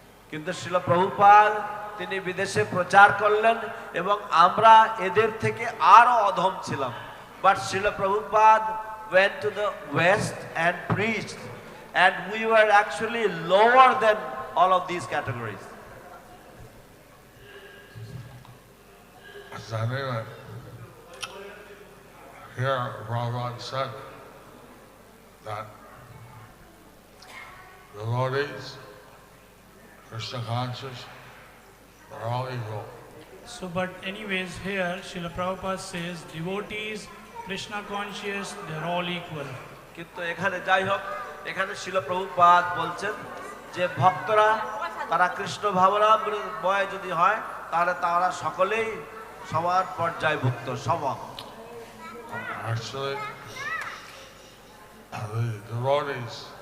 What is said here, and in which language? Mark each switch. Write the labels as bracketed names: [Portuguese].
[Bangla] কিন্তু শ্রীল প্রভুপাদ তিনি বিদেশে প্রচার করলেন এবং আমরা এদের থেকে আরো অধম ছিলাম। [English] But Srila Prabhupada went to the West and preached, and we were actually lower than all of these categories. So anyway, here Prabhupada said that devotees, Krishna conscious, are all equal. So, but anyways, here Srila Prabhupada says devotees, Krishna conscious, they are all equal. [Bangla] কিন্তু এখানে যাই হোক, এখানে শ্রীল প্রভুপাদ বলছেন যে ভক্তরা তারা কৃষ্ণ ভাবনাময় যদি হয়, তাহলে তারা সকলেই সমান পর্যায়ভুক্ত, সমান। [English] Actually, the devotees